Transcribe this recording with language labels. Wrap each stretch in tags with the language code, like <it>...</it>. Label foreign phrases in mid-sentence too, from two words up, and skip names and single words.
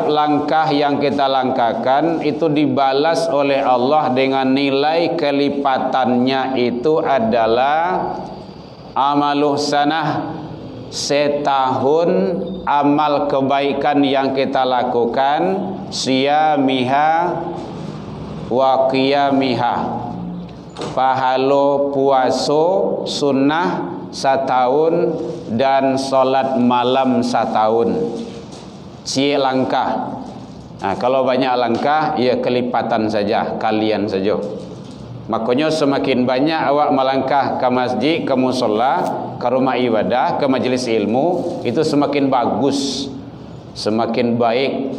<id>langkah yang kita langkahkan itu dibalas oleh Allah dengan nilai kelipatannya itu adalah</id> <ar>عمل سنة,</ar> <id>setahun amal kebaikan yang kita lakukan,</id> <ar>صيامها وقيامها,</ar> <min>pahalo puaso</min> <id>sunnah setahun dan solat malam setahun.</id> <min>Cie langkah.</min> <id>Nah, kalau banyak langkah, ya kelipatan saja, kalian saja. Makanya semakin banyak awak melangkah ke masjid, ke musholla, ke rumah ibadah, ke majelis ilmu, itu semakin bagus, semakin baik.</id>